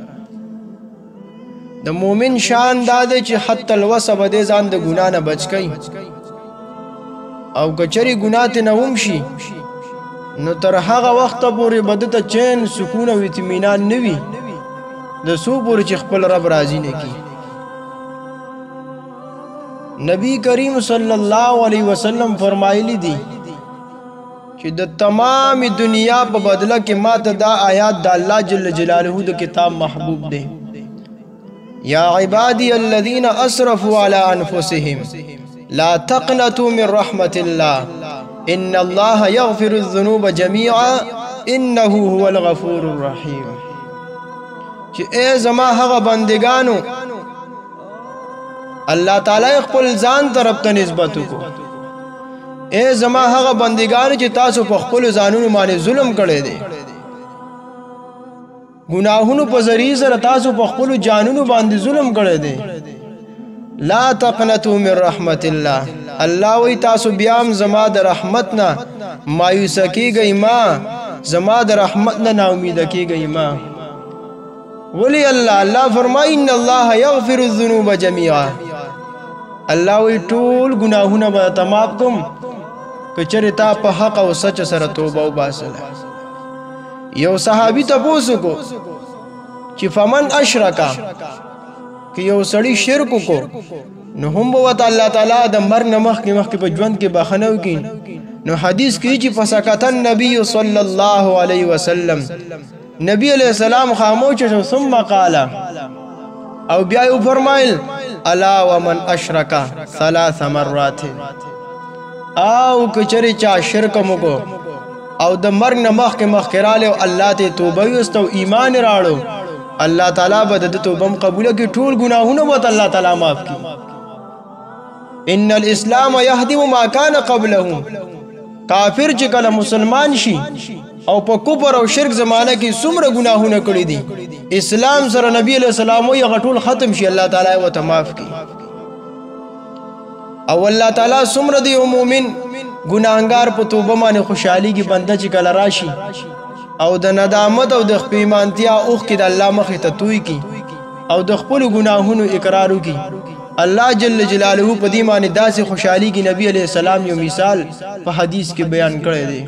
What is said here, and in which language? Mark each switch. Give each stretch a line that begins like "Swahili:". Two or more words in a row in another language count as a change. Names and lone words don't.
Pashto: د مؤمن شان دا دی چې
Arabic: حتی الوسع
Pashto: به دې ځان د ګناه نه بچ کړي او کچري ګناه ته نه ومشي نو تر هغه وخته پورې به دته چین سکون او اطمینان نه وي د څو پورې چې خپل رب راضي نه کړي. نبی کریم
Arabic: صلی الله علیه وسلم
Pashto: فرمایلی دي چې د تمام دنیا په بدله کې ماته دا آیات د الله
Arabic: جل جلاله
Pashto: د کتاب محبوب دی.
Arabic: یا عبادی الذین اسرفوا علی انفسهم لا تقنطوا من رحمت الله ان الله یغفر الذنوب جميعا انه هو الغفور الرحیم.
Pashto: چې ای زما هغه بندگانو الله تعالی خپل ځان طرف ته نسبت وکړو، ای زما هغه بندگانو چې تاسو په خپل ځانونو باندې ظلم کړی دی، گناہونو په ذریعہ سره تاسو په خپل جانونو باندې ظلم کړی دی.
Arabic: لا تقنطوا من رحمت الله،
Pashto: الله وی تاسو بیا هم زما د رحمت نه مایوس کیږئ، ما زما د رحمت نه نا امید کیږئ ما. ولی الله فرمایي
Arabic: ان الله یغفر الذنوب جميعا،
Pashto: الله وی ټول گناہونه به تمام کوم کچره تا په حق او سچ سره توبه وباسله. یو صحابي تاسو کو چې
Arabic: فمن اشرکا
Pashto: که یو سړی شرک کو نو هم به الله تعالی د مرګ نه مخکې په ژوند کې بخنه وکړي. نو حدیث کې چې
Arabic: فسکت النبي صلی الله علیه وسلم،
Pashto: نبی
Arabic: علیہ السلام
Pashto: خاموش شو
Arabic: ثم قال
Pashto: او بیا یې فرمایل
Arabic: الا ومن اشرکا 3 مرات،
Pashto: او کچری چا شرک مو او د مرګ نه مخکې رااله او الله ته توبه وست او ایمان راړو، الله تعالی به د توبه قبول کړي، ټول ګناهونه به الله تعالی معاف کړي.
Arabic: ان الاسلام يهدم ما كان قبله،
Pashto: کافر چې کله مسلمان شي او په کفر او شرک زمانه کې څومره ګناهونه کړی دي، اسلام سره نبی
Arabic: علیہ السلام
Pashto: یې غټول ختم شي، الله تعالی وته معاف کړي. او الله تعالی څومره دی مؤمن ګناهګار په توبه باندې خوشحالي کې بنده چې کله راشي او د ندامت او د خپېمانتیا اوخ کې د الله مخې ته توی کی او د خپل ګناهونو اقرار وکي، الله
Arabic: جل جلاله
Pashto: په دې باندې داسې خوشحالي کې نبی
Arabic: علیہ السلام
Pashto: یو مثال په حدیث کې بیان کړی دی.